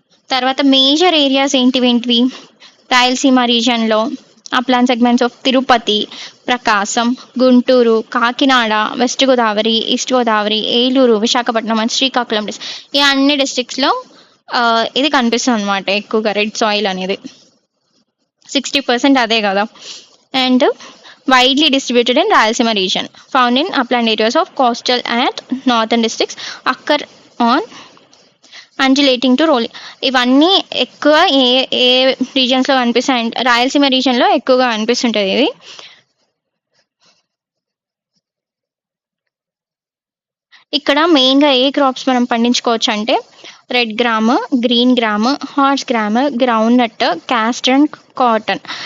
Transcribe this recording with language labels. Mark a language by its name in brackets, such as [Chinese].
[Telugu] తర్వాత major areas ఏంటివి? Rayalaseema రీజియన్లో అప్లాన్ segments of Tirupati, Prakasam, Guntur, Kakinada, west Godavari, east Godavari, Eluru, Visakhapatnam and Srikakulam ఈ అన్ని డిస్ట్రిక్ట్స్లో ఇది కనిపిస్తుంది అనమాట ఎక్కువగా రెడ్ సాయిల్ అనేది. 60% అదే కదా. [English] And widely distributed in Rayalaseema region, found in upland areas of coastal and northern districts, occur on undulating to rolling. [Telugu] ఇవన్నీ ఎక్కువ ఏ ఏ రీజన్స్లో కనిపిస్తాయి? రాయలసీమ రీజన్లో ఎక్కువగా కనిపిస్తుంటుంది ఇది. ఇక్కడ మెయిన్గా ఏ క్రాప్స్ మనం పండించుకోవచ్చు అంటే red gram, green gram, horse gram, ground nut, castor and cotton.